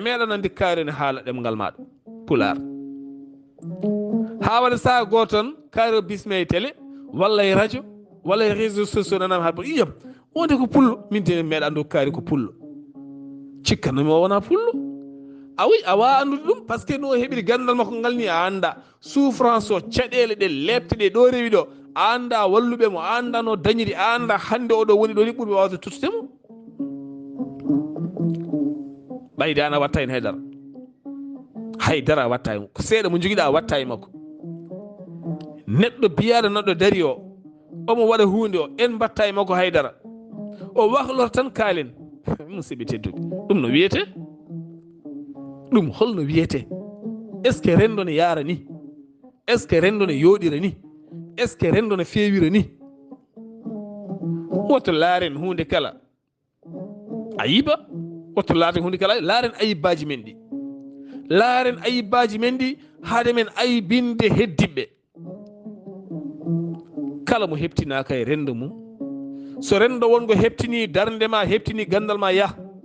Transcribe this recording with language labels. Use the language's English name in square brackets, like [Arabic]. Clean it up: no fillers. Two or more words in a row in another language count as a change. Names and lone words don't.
[Fula] meeɗa nande kaari ne haala ɗemgal maɗa pular ha waɗa saha goto tan kaari o bisme e télé walla e radio walla e [French] réseau sociaux [Fula] nanama ha iyam wonde ko pullo min te meeɗa andu kaari ko pullo cikkannomi o wona pullo a wi a wawa andude ɗum [French] par ce que [Fula] no heɓiri gandal makko ngal ni a anda souffrance o caɗele ɗe lebte ɗe ɗo rewi ɗo a anda walluɓe mo a anda no dañiri a anda hande oɗo woni ɗo ni ɓuurɓe wawde tottudemo ɓayde an a watta hen haydara a watta hen ko seeɗa mo joguiɗa a watta e makko neɗɗo biyaɗo neɗɗo daari o omo waɗa hunde o en mbatta e makko haydara o wahlota tan kaalen musidɓe tedduɓe ɗum no wiyete ɗum holno wiyete [French] est ce que [Fula] rendo ne yaara ni [French] est ce que [Fula] rendo ne yooɗira ni [French] est ce que [Fula] rendo ne feewira ni woto laaren hunde kala ayiba woto laaren hunde kala laaren ayibbaji men ɗi laaren ayibbaji men ɗi haade men ayibinde heddiɓe kala mo heptinaka e rendo mum so rendo wongo heptini darde ma heptini gandal ma ya